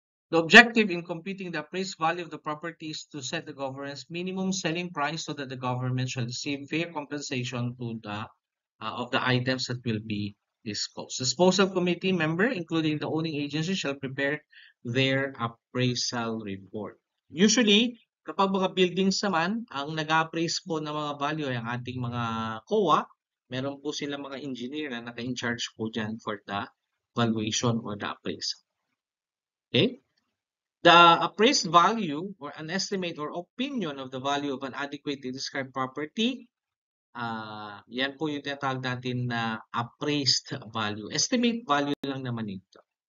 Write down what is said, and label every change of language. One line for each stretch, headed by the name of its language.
English: The objective in computing the appraised value of the property is to set the government's minimum selling price so that the government shall receive fair compensation to the of the items that will be disposed. Disposal committee member, including the owning agency, shall prepare their appraisal report.
Filipino: Usually, kapag mga buildings naman, ang nag-appraise po ng mga value ay ang ating mga COA, meron po sila mga engineer na naka-in-charge po dyan for the valuation or the appraisal.
English: Okay? The appraised value or an estimate or opinion of the value of an adequately described property, yan po yung tinatawag natin na appraised value.
Filipino: Estimate value lang naman ito.